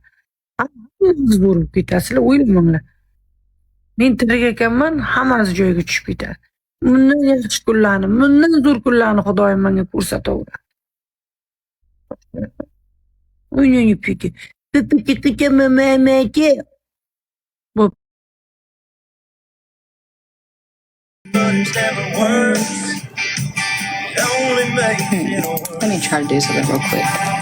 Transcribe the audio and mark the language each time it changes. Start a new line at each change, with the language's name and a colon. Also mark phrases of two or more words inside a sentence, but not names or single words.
Uzbek: Hammamiz bo'lib ketasizlar, o'ylamanglar. Men tirik ekanman, hammasi joyiga tushib ketadi. Bundan yaxshi kunlarni, bundan zo'r kunlarni Xudoyim menga ko'rsataveradi. O'ynayib ketdi. Pipiki mamaki.
English: Let me try to do something real quick.